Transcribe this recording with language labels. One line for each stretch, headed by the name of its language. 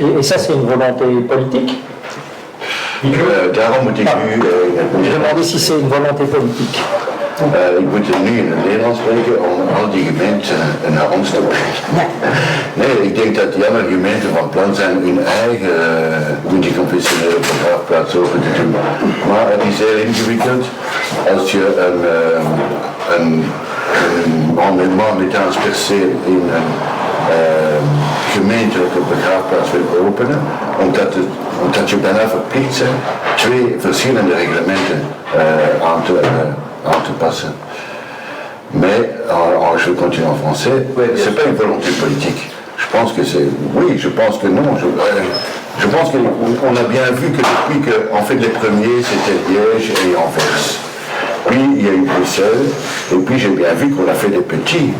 French: Et ça, c'est une volonté politique?
Dutch: Daarom moet ik nu...
French: Je demandais si c'est une volonté politique.
Dutch: Ik moet nu in het Nederlands spreken om al die gemeenten naar ons te brengen. Nee, ik denk dat die andere gemeenten van plan zijn hun eigen multiconfessionele begraafplaats open te doen. Maar het is heel ingewikkeld als je een amendement met transperceel in een gemeentelijke begraafplaats wil openen, omdat je bijna verplicht bent 2 verschillende reglementen aan te passen.
French: Mais je vais continuer en français. C'est pas une volonté politique. Je pense que c'est... Oui, je pense que non. Je pense qu'on a bien vu que depuis que, en fait, les premiers, c'était Liège et Anvers. Puis il y a eu Bruxelles, et puis j'ai bien vu qu'on a fait des petits.